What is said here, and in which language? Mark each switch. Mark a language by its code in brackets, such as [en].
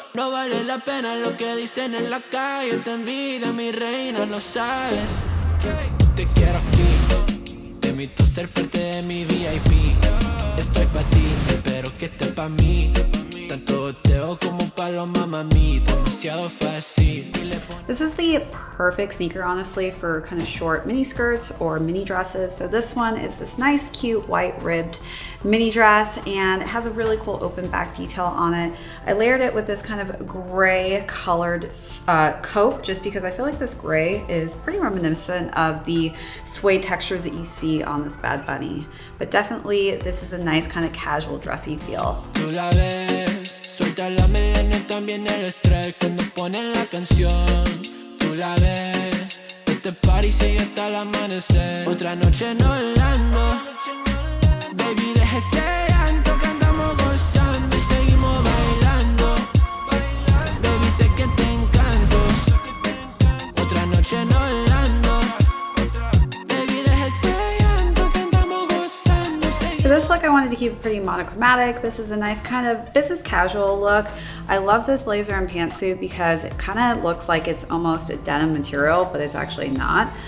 [es] No vale la pena lo que dicen en la calle. Te envidia, mi reina, lo sabes. Te quiero aquí, te invito a ser parte de mi VIP. Estoy pa' ti, espero que estés pa' mí. Tanto boteo como paloma, mami, demasiado fácil. [en] This is the perfect sneaker, honestly, for kind of short mini skirts or mini dresses. So this one is this nice, cute, white ribbed mini dress, and it has a really cool open back detail on it. I layered it with this kind of gray colored coat, just because I feel like this gray is pretty reminiscent of the suede textures that you see on this Bad Bunny. But definitely, this is a nice kind of casual dressy feel. [es] Suelta la melena, también el estrés cuando ponen la canción. Tú la ves, este party sigue hasta el amanecer. Otra noche en Orlando, baby, deja ese llanto que andamos gozando y seguimos bailando. Baby, sé que te encanto. Otra noche en Orlando, baby, deja ese llanto que andamos gozando. [en] For this look, I wanted to keep it pretty monochromatic. This is a nice kind of business casual look. I love this blazer and pantsuit because it kind of looks like it's almost a denim material, but it's actually not.